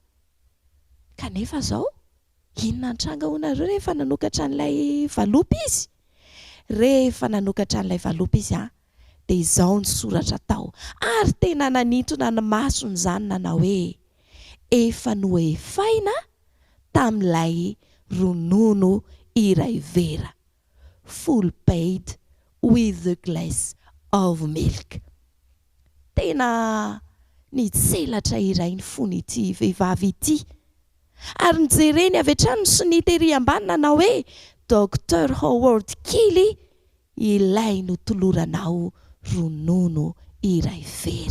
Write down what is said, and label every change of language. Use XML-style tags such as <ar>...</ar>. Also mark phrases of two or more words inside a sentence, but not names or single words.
<mg>Kanefa izao inona antranga hoanareo rehefa nanokatra an'ilay valopy izy? Rehefa nanokatra an'ilay valopy izy dia izao ny soratra tao, ary tena nanintona ny masony izany nanao hoe efa noefaina tamin'ilay ronono iray vera,</mg> <en>full paid with the glass of milk.</en> <mg>Tena nitselatra iray ny fon'ity vehivavy ity, ary nijereny avy hatrany sy nitery ambany nanao hoe Dr. Howard Kelly, ilay no toloranao ronono iray vera.</mg>